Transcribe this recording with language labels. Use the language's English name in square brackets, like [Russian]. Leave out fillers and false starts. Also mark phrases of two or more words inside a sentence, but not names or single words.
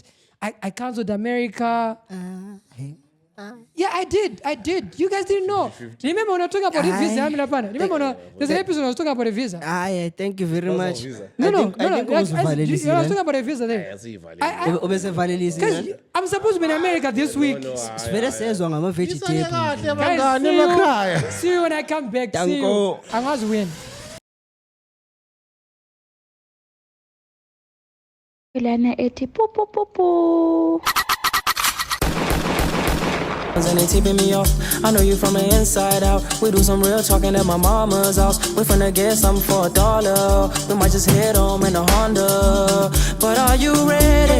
[English] I cancelled America. Yeah, I did. You guys didn't know. Remember when I was talking about the visa? Remember there's an episode I was talking about a visa. Yeah, thank you very much. No. I think I was talking about a visa there. Because I'm supposed to be in America this week. [Zulu] Sivele sezwa ngama-vegetable. [English] Guys, see you when I come back. See you. I must win. [Zulu] Lana ethi pupupupu. [English] And they tipping me off. I know you from the inside out. We do some real talking at my mama's house. We finna get something for $1. We might just head home in a Honda. But are you ready?